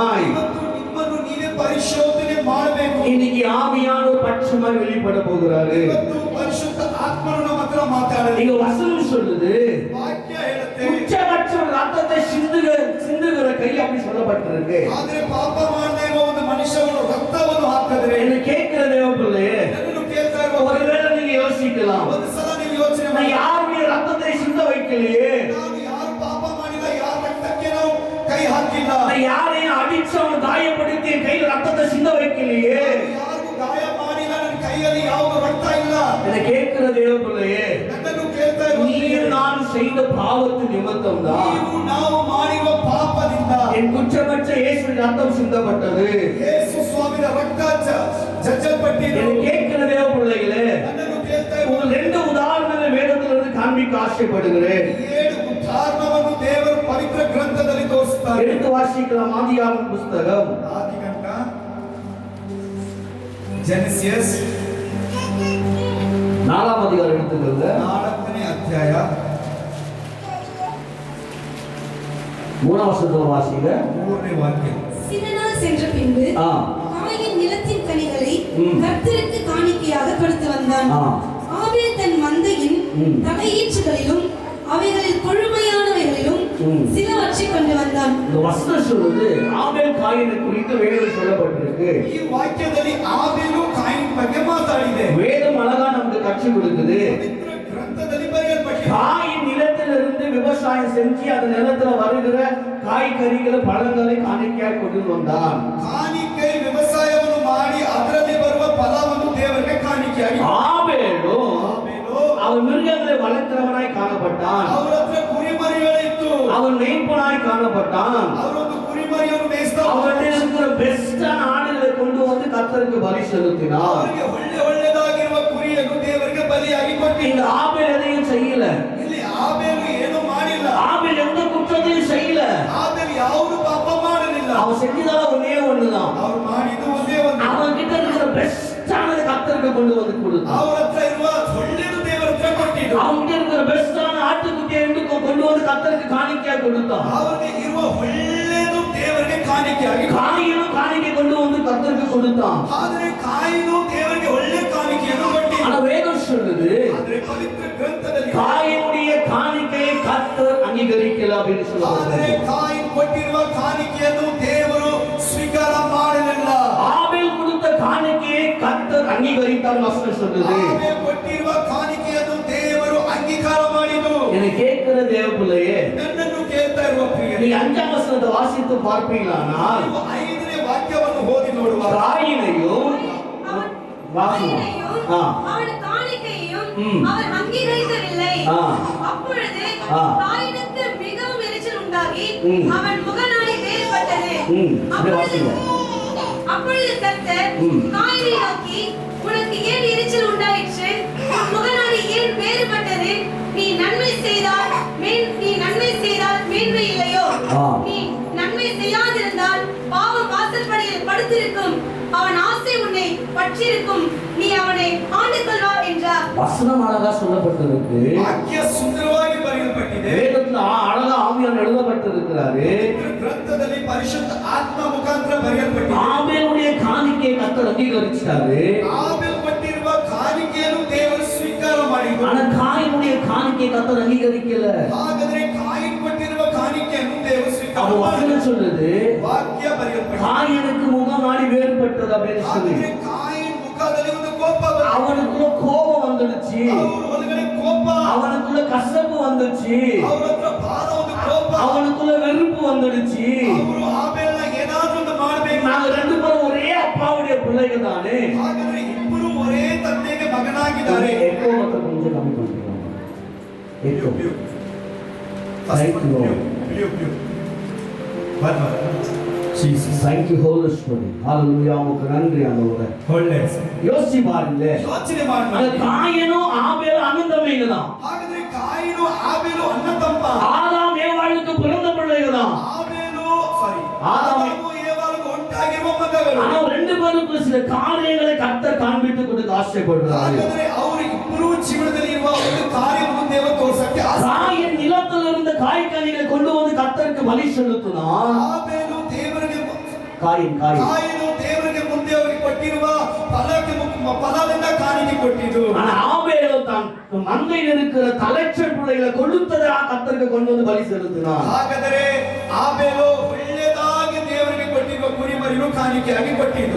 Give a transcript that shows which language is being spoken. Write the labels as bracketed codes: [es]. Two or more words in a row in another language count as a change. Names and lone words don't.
[kn] ಇವತ್ತು ನಿಮ್ಮನ್ನು ನೀವೇ ಪರಿಶೋಧನೆ ಮಾಡಬೇಕು. [ta] இன்னைக்கு ஆவியானவர் பட்ச சாட்சியமாய் வெளிப்பட போகிறாரு. [kn] ಇವತ್ತು ಪರಿಶುದ್ಧ ಆತ್ಮನು ನಮ್ಮ ಹತ್ರ ಮಾತಾಡಲಿ. [ta] இங்க வசனம் சொல்லுது [kn] ವಾಕ್ಯ ಹೇಳುತ್ತೆ [ta] உச்சபட்ச ரத்தத்தை சிந்துகிற கை அப்படி சொல்லப்பட்டிருக்கு. [kn] ಆದ್ರೆ ಪಾಪ ಮಾಡದೇ ಇರುವ ಒಂದು ಮನುಷ್ಯನು ರಕ್ತವನ್ನು ಹಾಕಿದ್ರೆ [ta] என்ன கேட்கிற தேவ பிள்ளையே, [kn] ನನ್ನನ್ನು ಕೇಳ್ತಾ ಇರುವ [ta] ஒருவேளை நீங்க யோசிக்கலாம், [kn] ಒಂದು ಸಲ ನೀವು ಯೋಚನೆ [ta] நான் [kn] ಮಾಡಿ, [ta] யாருடைய ரத்தத்தை சிந்த வைக்கலையே, [kn] ನಾವು ಯಾರು ಪಾಪ ಮಾಡಿಲ್ಲ, ಯಾರ ರಕ್ತಕ್ಕೆ ನಾವು ಕೈ ಹಾಕಿಲ್ಲ, [ta] நான் யாரையும் அடிச்சு அவனை காயப்படுத்தி என் கையில ரத்தத்தை சிந்த வைக்கலையே. [kn] ಯಾರಿಗೂ ಗಾಯ ಮಾಡಿಲ್ಲ, ನನ್ನ ಕೈಯಲ್ಲಿ ಯಾವುದು ರಕ್ತ ಇಲ್ಲ. [ta] என்ன கேட்கிற தேவ பிள்ளையே, [kn] ನನ್ನನ್ನು ಕೇಳ್ತಾ ಇರುವ [ta] நீயும் நான் செய்த பாவத்து நிமித்தம் தான் [kn] ನೀವು ನಾವು ಮಾಡಿರುವ ಪಾಪದಿಂದ [ta] என் குற்றமற்ற இயேசுவின் ரத்தம் சிந்தப்பட்டது. [kn] ಯೇಸು ಸ್ವಾಮಿಯ ರಕ್ತ ಜಜ್ಜಲ್ಪಟ್ಟಿದೆ. [ta] என்ன கேட்கிற தேவ பிள்ளைகளே, [kn] ನನ್ನನ್ನು ಕೇಳ್ತಾ ಇರುವ [ta] ஒரு 2 உதாரணங்கள் வேதத்திலிருந்து காண்பிக்க ஆசைப்படுகிறேன். [kn] 7 ಉದಾಹರಣವನ್ನು ದೇವರು ಪವಿತ್ರ ಗ್ರಂಥದಲ್ಲಿ ತೋರಿಸುತ್ತಾರೆ. [ta] எடுத்து வாசிக்கலாம். ஆதியாகமம் புஸ்தகம் [kn] ಆದಿಕಾಂಡ ಜೆನೆಸಿಸ್ [ta] 4ஆம் அதிகாரம் எடுத்துக்கொள்ளுங்க. [kn] 4ನೇ ಅಧ್ಯಾಯ [ta] 3ஆம் வசனத்துல வாசிங்க. [kn] 3ನೇ ವಾಕ್ಯ. [ta] சில நாள் சென்ற பின்பு ஆ காயின் நிலத்தின் கனிகளை ம். கர்த்தருக்கு காணிக்கையாக கொடுத்து வந்தான். ஆ ஆபேல் தன் மந்தையின் ம். தலையீற்றுகளிலும் அவைகளில் கொழுமையானவைகளிலும் ம். சிலவற்றை கொண்டு வந்தான். இந்த வசனம் சொல்லுது ஆபேல் காயினை குறித்து வேதம் சொல்லப்பட்டிருக்கு. [kn] ಈ ವಾಕ್ಯದಲ್ಲಿ ಆಬೇಲು ಕಾಯಿನ್ ಬಗ್ಗೆ ಮಾತಾಡಿದೆ. [ta] வேதம் அழகா நமக்கு கற்றுக் கொடுக்குது. [kn] ಪವಿತ್ರ ಗ್ರಂಥದಲ್ಲಿ ಬರೆಯಲ್ಪಟ್ಟಿದೆ. [ta] காயின் நிலத்திலிருந்து விவசாயம் செஞ்சு அந்த நிலத்துல வருகிற காய்கறிகளை பழங்களை காணிக்கையாய் கொண்டு வந்தான். [kn] ಕಾಣಿಕೆ ವ್ಯವಸಾಯವನ್ನು ಮಾಡಿ ಅದರಲ್ಲಿ ಬರುವ ಫಲವನ್ನು ದೇವರಿಗೆ ಕಾಣಿಕೆಯಾಗಿ [ta] ஆபேலோ [kn] ಆಬೇಲು [ta] அவன் மிருகங்களை வளர்க்கிறவனாய் காணப்பட்டான். [kn] ಅವರ ಹತ್ರ ಕುರಿಮರಿಗಳಿತ್ತು. [ta] அவன் மேய்ப்பனாய் காணப்பட்டான். [kn] ಅವರೊಂದು ಕುರಿಮರಿಯನ್ನು ಮೇಯಿಸ್ತಾ [ta] அவன்கிட்ட இருக்கிற பெஸ்டான ஆடுகளை கொண்டு வந்து கர்த்தருக்கு பலி செலுத்தினான். [kn] ಅವರಿಗೆ ಒಳ್ಳೆದಾಗಿರುವ ಕುರಿಯನ್ನು ದೇವರಿಗೆ ಬಲಿಯಾಗಿ ಕೊಟ್ಟಿದ್ದ. [ta] இந்த ஆபேல் எதையும் செய்யல. [kn] ಇಲ್ಲಿ ಆಬೇಲು ಏನು ಮಾಡಿಲ್ಲ. [ta] ஆபேல் எந்த குற்றத்தையும் செய்யல. [kn] ಆಬೇಲು ಯಾವುದು ಪಾಪ ಮಾಡಲಿಲ್ಲ. [ta] அவன் செஞ்சதால ஒன்னே ஒண்ணுதான், [kn] ಅವರು ಮಾಡಿದ್ದು ಒಂದೇ ಒಂದು. [ta] அவன் கிட்ட இருக்கிற பெஸ்டானது கர்த்தருக்கு கொண்டு வந்து கொடுத்தான். [kn] ಅವರ ಹತ್ರ ಇರುವ ಒಳ್ಳೆಯದು ದೇವರ ಹತ್ರ ಕೊಟ್ಟಿದ್ದು. [ta] அவன் கிட்ட இருக்கிற பெஸ்டான ஆட்டுக்குட்டியை கொண்டு வந்து கர்த்தருக்கு காணிக்கையா கொடுத்தான். [kn] ಅವರಿಗೆ ಇರುವ ಒಳ್ಳೆಯದು ದೇವರಿಗೆ ಕಾಣಿಕೆಯಾಗಿ [ta] காயினும் காணிக்கை கொண்டு வந்து கர்த்தருக்கு கொடுத்தான். [kn] ಆದರೆ ಕಾಯಿನು ದೇವರಿಗೆ ಒಳ್ಳೆ ಕಾಣಿಕೆಯನ್ನು ಕೊಟ್ಟಿಲ್ಲ. [ta] ஆனா வேதம் சொல்லுது [kn] ಆದರೆ ಪವಿತ್ರ ಗ್ರಂಥದಲ್ಲಿ [ta] காயினுடைய காணிக்கையை கர்த்தர் அங்கீகரிக்கல அப்படின்னு [kn] ಆದರೆ [ta] சொல்லுவாங்க. [kn] ಕಾಯಿನ್ ಕೊಟ್ಟಿರುವ ಕಾಣಿಕೆಯನ್ನು ದೇವರು ಸ್ವೀಕಾರ ಮಾಡಲಿಲ್ಲ. [ta] ஆபேல் கொடுத்த காணிக்கையை கர்த்தர் அங்கீகரித்தார் வசனம் சொல்லுது. [kn] ಆಬೇಲ್ ಕೊಟ್ಟಿರುವ ಕಾಣಿಕೆಯನ್ನು ದೇವರು ಅಂಗೀಕಾರ ಮಾಡಿದರು. [ta] என்னை கேட்கிற தேவ பிள்ளையே, [kn] ನನ್ನನ್ನು ಕೇಳ್ತಾ ಇರುವ ಪ್ರಿಯರೇ, [ta] நீ 5ஆம் வசனத்தை வாசித்து பார்ப்பீங்களானால் [kn] ನೀವು 5ನೇ ವಾಕ್ಯವನ್ನು ಓದಿ ನೋಡುವಾಗ [ta] காயினையும் வாசனம் அவன் காணிக்கையையும் ம். அவர் அங்கீகரிக்கவில்லை. ஆ. அப்பொழுது ஆ. காயினுக்கு மிகவும் எரிச்சல் உண்டாகி ம். அவன் முகநாடி வேறுபட்டது. அப்படியே வாசிங்க. அப்பொழுது கர்த்தர் ம். காயினை நோக்கி, உனக்கு ஏன் எரிச்சல் உண்டாயிற்று? உன் முகநாடி ஏன் வேறுபட்டது? நீ நன்மை செய்தால் மேன்மை இல்லையோ? ஆ. நீ நன்மை செய்யாதிருந்தால் பாவம் வாசற்படியில் படுத்திருக்கும். அவன் ஆசை உன்னை பற்றியிருக்கும். நீ அவனை ஆண்டு கொள்வார் என்றார். வசனம் அழகா சொல்லப்பட்டிருக்கு. [kn] ವಾಕ್ಯ ಸುಂದರವಾಗಿ ಬರೆಯಲ್ಪಟ್ಟಿದೆ. [ta] வேதத்துல அழகா ஆவியானவர் எழுதப்பட்டிருக்கிறாரு. [kn] ಗ್ರಂಥದಲ್ಲಿ ಪರಿಶುದ್ಧ ಆತ್ಮ ಮುಖಾಂತರ ಬರೆಯಲ್ಪಟ್ಟಿದೆ. [ta] ஆபேலுடைய காணிக்கையை கர்த்தர் அங்கீகரிச்சாரு. [kn] ಆಬೇಲ್ ಕೊಟ್ಟಿರುವ ಕಾಣಿಕೆಯನ್ನು ದೇವರು ಸ್ವೀಕಾರ ಮಾಡಿದರು. [ta] ஆனா காயினுடைய காணிக்கையை கர்த்தர் அங்கீகரிக்கல. [kn] ಹಾಗಾದ್ರೆ ಕಾಯಿನ್ ಕೊಟ್ಟಿರುವ ಕಾಣಿಕೆಯನ್ನು ದೇವರು ಸ್ವೀಕಾರ [ta] அப்ப [kn] ಮಾಡಿದರು. [ta] வசனம் சொல்லுது [kn] ವಾಕ್ಯ ಬರೆಯಲ್ಪಟ್ಟಿದೆ. [ta] காயினுக்கு முகம் நாடி வேறுபட்டது அப்படின்னு சொல்லி [kn] ಹಾಗಾದ್ರೆ ಕಾಯಿನ್ ಮುಖದಲ್ಲಿ ಒಂದು ಕೋಪ ಬಂತು. [ta] அவனுக்குள்ள கோபம் வந்துடுச்சு, [kn] ಅವರು ಒಳಗಡೆ ಕೋಪ, [ta] அவனுக்குள்ள கசப்பு வந்துடுச்சு, [kn] ಅವರ ಹತ್ರ ಬಾದ ಒಂದು ಕೋಪ, [ta] அவனுக்குள்ள வெறுப்பு வந்துடுச்சு. [kn] ಅವರು ಆಬೇಲ್ನ ಏನಾದ್ರೂ ಒಂದು ಮಾಡಬೇಕು. [ta] நாங்க 2 பேரும் ஒரே அப்பாவுடைய பிள்ளைகள் தானே. [kn] ಹಾಗಾದ್ರೆ ಇಬ್ಬರು ಒರೇ ತಂದೆಗೆ ಮಗನಾಗಿದ್ದಾರೆ. [ta] எக்கோ மத்த கொஞ்சம் கம்மி பண்ணிக்கலாம். [en] எக்கோ Thank you, Lord. Jesus, thank you, Holy Spirit. [ta] Hallelujah. உங்களுக்கு நன்றி ஆண்டவரே. [kn] ಒಳ್ಳೆ [ta] யோசிச்சு பாருங்க. [kn] ಯೋಚನೆ [ta] அந்த [kn] ಮಾಡಿ. [ta] காயனும் ஆபேலும் அண்ணன் தம்பிங்க தான். [kn] ಹಾಗಾದ್ರೆ ಕಾಯಿನು ಆಬೇಲು ಅಣ್ಣ ತಮ್ಮ. [ta] ஆதாம் ஏவாளுக்கு பிறந்த பிள்ளைகள் தான். [kn] ಆದಾಮು ಏವಾಳಿಗೂ ಉಂಟಾಗಿರುವ ಮಗಗಳು. [ta] ஆனா 2 பேருக்கு சில காரியங்களை கர்த்தர் காண்பித்து கொடுக்க ஆசைப்படுறாரு. [kn] ಹಾಗಾದ್ರೆ ಅವರು ಇಬ್ಬರು ಜೀವನದಲ್ಲಿ ಇರುವ ಒಂದು ಕಾರ್ಯವನ್ನು ದೇವರು ತೋರಿಸಕ್ಕೆ [ta] காயின் நிலத்தில் இருந்த காய்கனிகளை கொண்டு வந்து கர்த்தருக்கு பலி செலுத்தினான். [kn] ಆಬೇಲು ದೇವರಿಗೆ [ta] காயின் [kn] ಕಾಯಿನು ದೇವರಿಗೆ ಮುಂದೆ ಅವರಿಗೆ ಕೊಟ್ಟಿರುವ ಫಲದಿಂದ ಕಾಣಿಕೆ ಕೊಟ್ಟಿದ್ದು. [ta] ஆனா ஆபேலோ தான் மந்தையில் இருக்கிற தலைச்ச பிள்ளைகளை கொளுத்ததா கர்த்தருக்கு கொண்டு வந்து பலி செலுத்தினான். [kn] ಹಾಗಾದರೆ ಆಬೇಲು ಒಳ್ಳೆಯದಾಗಿ ದೇವರಿಗೆ ಕೊಟ್ಟಿರುವ ಕುರಿಮರಿಯನ್ನು ಕಾಣಿಕೆಯಾಗಿ ಕೊಟ್ಟಿದ್ದು.